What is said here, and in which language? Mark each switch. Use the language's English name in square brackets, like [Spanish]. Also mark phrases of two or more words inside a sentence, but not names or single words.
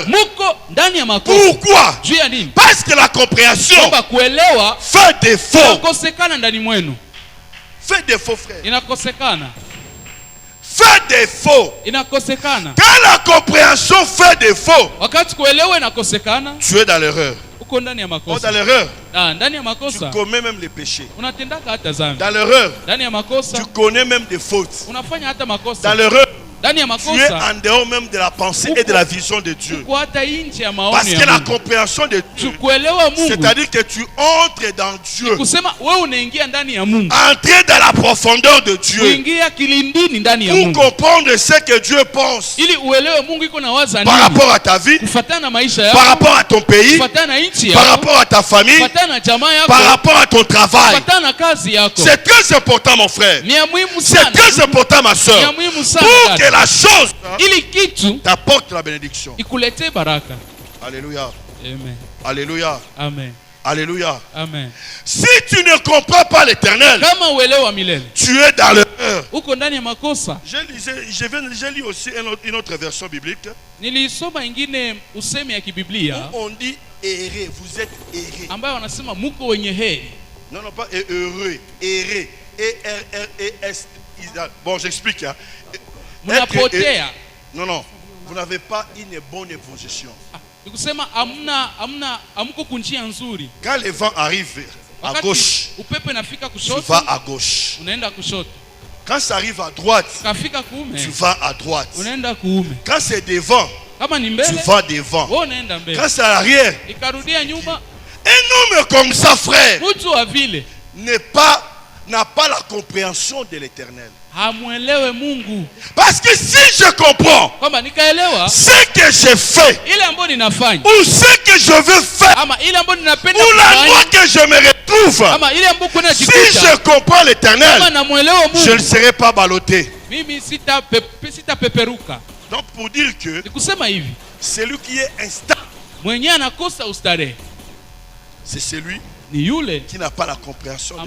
[Swahili] muko ndani ya makosa. [French] Pourquoi? [Swahili] Juu ya nini? [French] Parce que la compréhension [Swahili] Kwamba kuelewa [French] fait défaut. [Swahili] inakosekana ndani mwenu, [French] Fait défaut, frère. [Swahili] inakosekana, [French] Fait défaut. [Swahili] inakosekana. [French] Quand la compréhension fait défaut, [Swahili] Wakati kuelewa inakosekana, [French] tu es dans l'erreur. [Swahili] uko ndani ya [French] Oh, dans [Swahili] makosa. [French] l'erreur, [Swahili] Ndani ya [French] tu [Swahili] makosa [French] commets même les péchés. [Swahili] unatendaka hata dhambi. [French] Dans l'erreur, [Swahili] Ndani ya makosa [French] tu connais même des fautes. [Swahili] unafanya hata [French] Dans [Swahili] makosa. [French] l'erreur, [Swahili] Ndani ya [French] tu es [Swahili] makosa [French] en dehors même de la pensée et de la vision de Dieu. [Swahili] uko hata nje ya maono [French] Parce que [Swahili] ya [French] la [Swahili] Mungu. [French] compréhension de Dieu, [Swahili] Kuelewa Mungu [French] c'est-à-dire que tu entres dans Dieu, [Swahili] kusema wewe unaingia ndani ya Mungu, [French] entrer dans la profondeur de Dieu, [Swahili] kuingia kilindini ndani ya [French] pour [Swahili] Mungu, [French] comprendre ce que Dieu pense [Swahili] ili uelewe Mungu iko na waza [French] par [Swahili] nini [French] rapport à ta vie, [Swahili] kufuatana na maisha [French] par [Swahili] yako, [French] rapport à ton pays, [Swahili] kufuatana na nchi [French] par [Swahili] yako, [French] rapport à ta famille, [Swahili] kufuatana na jamaa yako, [French] par rapport à ton travail. [Swahili] kufuatana na kazi yako. [French] C'est très important, mon frère. [Swahili] Ni ya muhimu [French] C'est [Swahili] sana, [French] très important, ma [Swahili] ni ya [French] soeur, [Swahili] muhimu sana [French] pour que [Swahili] dada. [French] la chose [Swahili] Ili kitu [French] t'apporte la bénédiction. [Swahili] ikuletee baraka. [French] Alléluia. Amen. Alléluia. Amen. Alléluia. Amen. Si tu ne comprends pas l'éternel, [Swahili] Kama uelewa milele, [French] tu es dans l'erreur. [Swahili] uko ndani ya makosa. [French] J'ai lu aussi une autre version biblique [Swahili] Nilisoma ingine usemi ya kibiblia [French] où on dit errer. Vous êtes erré. [Swahili] ambayo wanasema muko wenye heri. [French] Non, non, pas heureux. Erré. E-R-R-E-S. Bon, j'explique. Hein. [Swahili] Mnapotea. [French] Non, non. Vous n'avez pas une bonne position. [Swahili] Nikusema amko kunjia nzuri. [French] Quand le vent arrive à gauche, [Swahili] upepe nafika [French] tu [Swahili] kushoto, [French] vas à gauche. [Swahili] unaenda kushoto. [French] Quand ça arrive à droite, [Swahili] Kafika kuume, [French] tu vas à droite. [Swahili] unaenda kuume. [French] Quand c'est devant, [Swahili] Kama ni [French] tu [Swahili] mbele, [French] vas devant. [Swahili] wewe unaenda mbele. [French] Quand c'est à l'arrière, [Swahili] Ikarudia nyuma, [French] un homme comme ça, frère, [Swahili] mtu wa vile [French] n'a pas la compréhension de l'éternel. [Swahili] hamuelewe Mungu. [French] Parce que si je comprends [Swahili] Kwamba nikaelewa [French] ce que je fais, [Swahili] ile ambayo ninafanya [French] ou ce que je veux faire, [Swahili] ama ile ambayo ninapenda [French] ou la loi [Swahili] kufanya [French] que je me répète, trouve, si je comprends l'Éternel, je ne serai pas ballotté. Donc pour dire que celui qui est instable, c'est celui qui n'a pas la compréhension de Dieu.